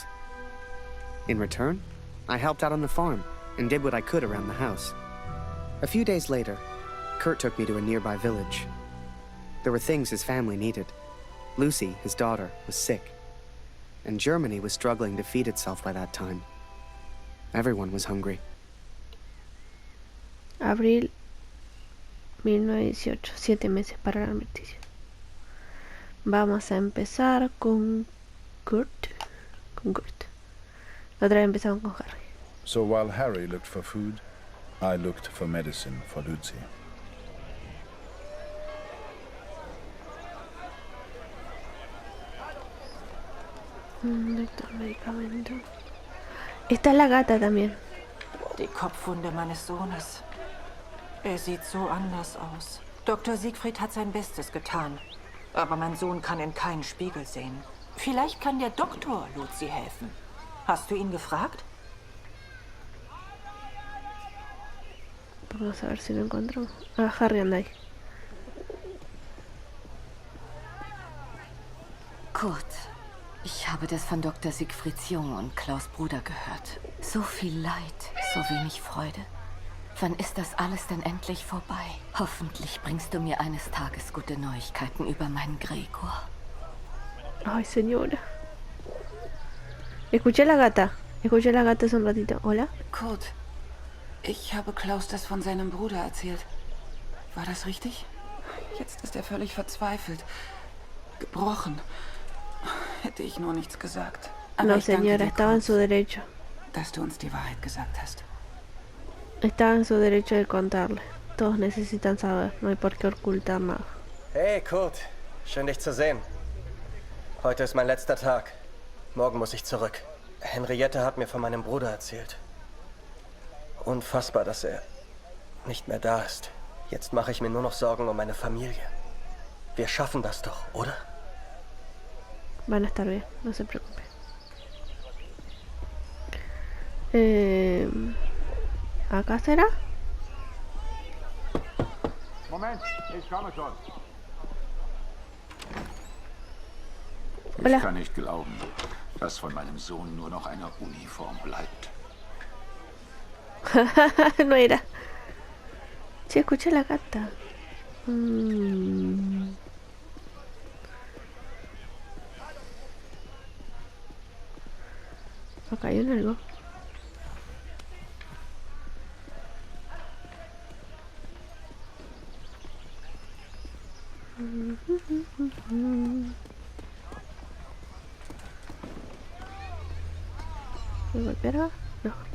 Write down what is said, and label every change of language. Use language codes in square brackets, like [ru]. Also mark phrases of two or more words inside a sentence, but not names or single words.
[en] In return, I helped out on the farm and did what I could around the house. A few days later, Kurt took me to a nearby village. There were things his family needed. Lucy, his daughter, was sick. And Germany was struggling to feed itself by that time. Everyone was hungry. [es] Abril 1918, 7 meses para el armisticio. Vamos a empezar con Kurt. La otra vez empezamos con Harry. [en] So while Harry looked for food, I looked for medicine for Lucy. [es] ¿Dónde está el medicamento? Está la gata también. [de] Die Kopfwunde meines Sohnes. Sieht so anders aus. Dr. Siegfried hat sein Bestes getan. Aber mein Sohn kann in keinen Spiegel sehen. Vielleicht kann der Doktor Lucy helfen. Hast du ihn gefragt? [es] Vamos a ver si lo encontramos. Ah, Harry anda ahí. [de] Kurt, ich habe das von Dr. Siegfrieds Junge und Klaus' Bruder gehört. So viel Leid, so wenig Freude. Wann ist das alles denn endlich vorbei? Hoffentlich bringst du mir eines Tages gute Neuigkeiten über meinen Gregor. [es] Ay, señora. Escuché la gata hace un ratito. Hola. [de] Kurt, ich habe Klaus das von seinem Bruder erzählt. War das richtig? Jetzt ist er völlig verzweifelt. Gebrochen. Hätte ich nur nichts gesagt. Aber [es] No, señora, estaba en su derecho. [de] Dass du uns die Wahrheit gesagt hast. [es] Estaba en su derecho de contarle. Todos necesitan saber, no hay por qué ocultar nada. [de] Hey Kurt, schön dich zu sehen. Heute ist mein letzter Tag. Morgen muss ich zurück. Henriette hat mir von meinem Bruder erzählt. Unfassbar, dass er nicht mehr da ist. Jetzt mache ich mir nur noch Sorgen um meine Familie. Wir schaffen das doch, oder? [es] Van a estar bien, no se preocupe. ¿Acá será? [de] Moment, ich komme schon. [es] Hola. [de] Ich kann nicht glauben, dass von meinem Sohn nur noch eine Uniform bleibt. [es] No era. Sí, escuché la gata. Acá hay un algo. ¿Me golpeará? No.